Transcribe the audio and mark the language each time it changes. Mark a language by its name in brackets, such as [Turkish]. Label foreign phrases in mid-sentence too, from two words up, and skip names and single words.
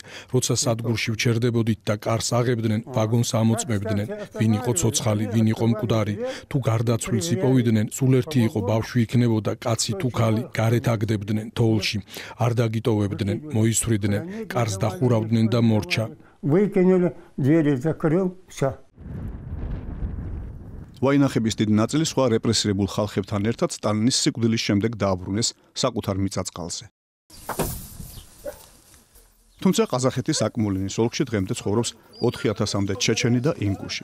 [Georgian] როცა სადგურში ვჩერდებოდით და კარს აღებდნენ, ვაგონს ამოწმებდნენ. ვინ იყო ცოცხალი, ვინ იყო მკვდარი. თუ გარდაცვლილს იპოვიდნენ, სულ ერთი იყო ბავშვი იქნებოდა, კაცი თუ ქალი, გარეთ აგდებდნენ თოვლში. არ დაგიტოვებდნენ, მოისვრიდნენ, კარს დახურავდნენ და მორჩა. [Russian] Выкинули, двери закрыл, все. [Georgian] ვაინახების დიდი ნაწილი სხვა რეპრესირებულ ხალხებთან ერთად სტალინის სიკვდილის შემდეგ დააბრუნეს საკუთარ მიწა-წყალზე. თუმცა ყაზახეთის აკმოლინის ოლქში დღემდე ცხოვრობს 4000-მდე ჩეჩენი და ინგუში.